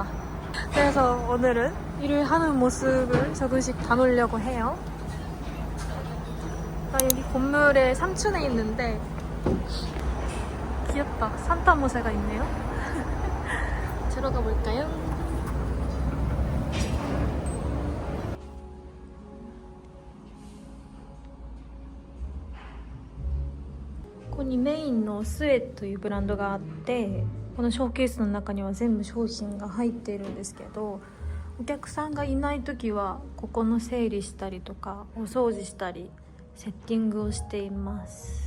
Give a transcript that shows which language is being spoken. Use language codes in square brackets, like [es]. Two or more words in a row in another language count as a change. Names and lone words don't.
[ko] 그래서 오늘은 일을 하는 모습을 조금씩 담으려고 해요. 나 여기 건물의 3층에 있는데 귀엽다. 산타 모자가 있네요. 들어가 볼까요? [ja] ここにメインのスエというブランドがあって、このショーケースの中には全部商品が入っているんですけど、お客さんがいない時はここの整理したりとかお掃除したりセッティングをしています。